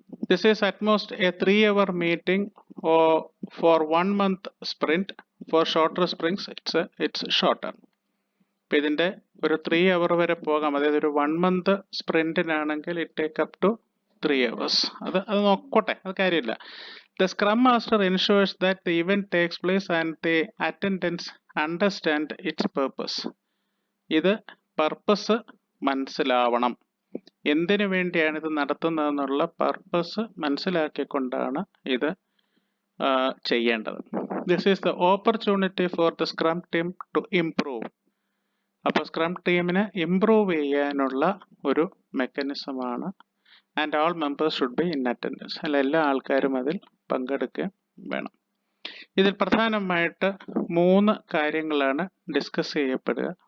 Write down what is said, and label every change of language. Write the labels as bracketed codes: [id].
[en] This is at most a 3-hour meeting or for 1 month sprint. For shorter sprints it's shorter. [ml] ഇപ്പൊ ഇതിന്റെ ഒരു 3 hour വരെ പോകാം. അതായത് ഒരു 1 month സ്പ്രിന്റിനാണെങ്കിൽ [en] it take up to 3 hours. [ml] അത് നോക്കട്ടെ, അത് കാര്യമില്ല. [en] The Scrum Master ensures that the event takes place and the attendants understand its purpose. [ml] ഇത് പർപ്പസ് മനസ്സിലാവണം, എന്തിനു വേണ്ടിയാണ് ഇത് നടത്തുന്നതെന്നുള്ള പർപ്പസ് മനസ്സിലാക്കിക്കൊണ്ടാണ് ഇത് ചെയ്യേണ്ടത്. [en] This is the opportunity for the Scrum team to improve. [ml] അപ്പോൾ സ്ക്രം ടീമിനെ ഇംപ്രൂവ് ചെയ്യാനുള്ള ഒരു മെക്കാനിസമാണ്. [en] And all members should be in attendance. [ml] അല്ല, എല്ലാ ആൾക്കാരും അതിൽ പങ്കെടുക്കുകയും വേണം. ഇതിൽ പ്രധാനമായിട്ട് 3 കാര്യങ്ങളാണ് ഡിസ്കസ് ചെയ്യപ്പെടുക.